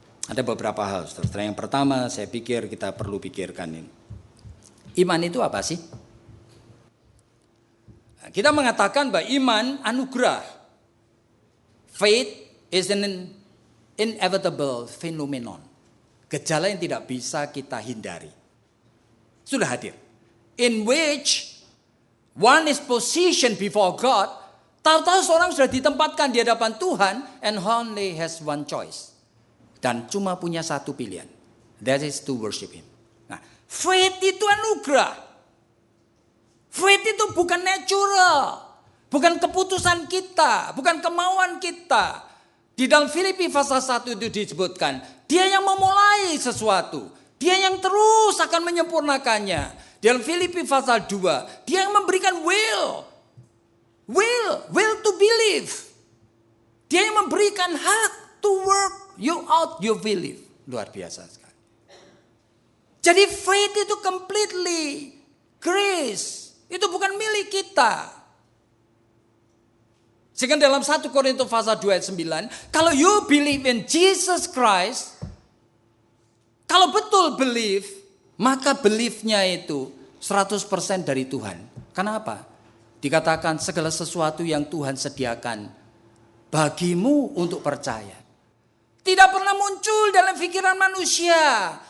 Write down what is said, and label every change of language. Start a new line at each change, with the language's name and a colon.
Indonesian: Ada beberapa hal, saudara. Yang pertama saya pikir kita perlu pikirkan ini. Iman itu apa sih? Kita mengatakan bahwa iman anugerah.
English: Faith is an inevitable phenomenon.
Indonesian: Gejala yang tidak bisa kita hindari. Sudah hadir.
English: In which one is positioned before God.
Indonesian: Tahu-tahu seorang sudah ditempatkan di hadapan Tuhan
English: and only has one choice.
Indonesian: Dan cuma punya satu pilihan.
English: That is to worship Him.
Indonesian: Nah, faith itu anugerah. Faith itu bukan natural. Bukan keputusan kita. Bukan kemauan kita. Di dalam Filipi pasal 1 itu disebutkan. Dia yang memulai sesuatu. Dia yang terus akan menyempurnakannya. Dalam Filipi pasal 2. Dia yang memberikan will.
English: Will to believe.
Indonesian: Dia yang memberikan hak
English: to work you out your belief.
Indonesian: Luar biasa sekali.
English: Jadi faith itu completely grace.
Indonesian: Itu bukan milik kita. Sehingga dalam 1 Korintus pasal 2 ayat 9.
English: Kalau you believe in Jesus Christ.
Indonesian: Kalau betul believe, maka beliefnya itu 100% dari Tuhan. Kenapa? Dikatakan segala sesuatu yang Tuhan sediakan bagimu untuk percaya. Tidak pernah muncul dalam pikiran manusia.